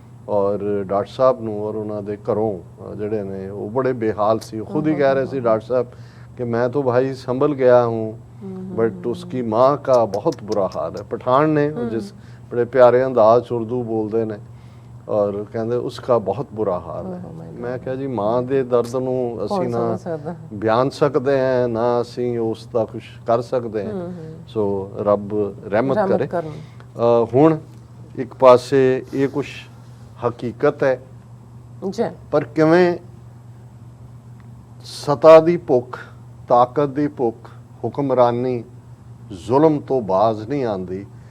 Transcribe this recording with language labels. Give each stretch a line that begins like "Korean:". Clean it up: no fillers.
Punjabi: ਔਰ ਡਾਕਟਰ ਸਾਹਿਬ ਨੂੰ ਔਰ ਉਹਨਾਂ ਦੇ ਘਰੋਂ ਜਿਹੜੇ ਨੇ ਉਹ ਬੜੇ ਬੇਹਾਲ ਸੀ। ਖੁਦ ਹੀ ਕਹਿ ਰਹੇ ਸੀ
Hindi: डॉक्टर साहब कि मैं तो भाई संभल गया हूँ बट उसकी माँ का बहुत बुरा हाल है। पठान ने जिस बड़े प्यारे अंदाज 'ਚ उर्दू बोलते हैं और कहते उसका बहुत बुरा हाल है। मैं क्या जी माँ के दर्द
Punjabi: ਨੂੰ ਅਸੀਂ ਨਾ ਬਿਆਨ ਸਕਦੇ ਹਾਂ, ਨਾ ਅਸੀਂ ਉਸ ਦਾ ਕੁਝ ਕਰ ਸਕਦੇ ਹਾਂ। ਸੋ ਰੱਬ ਰਹਿਮਤ ਕਰੇ। ਹੁਣ ਇੱਕ ਪਾਸੇ ਇਹ ਕੁਝ ਹਕੀਕਤ ਹੈ ਜੀ, ਪਰ ਕਿਵੇਂ ਸਤਾ ਦੀ ਭੁੱਖ, ਤਾਕਤ ਦੀ ਭੁੱਖ, ਹੁਕਮਰਾਨੀ, ਜ਼ੁਲਮ ਤੋਂ ਬਾਜ਼ ਨਹੀਂ ਆਉਂਦੀ।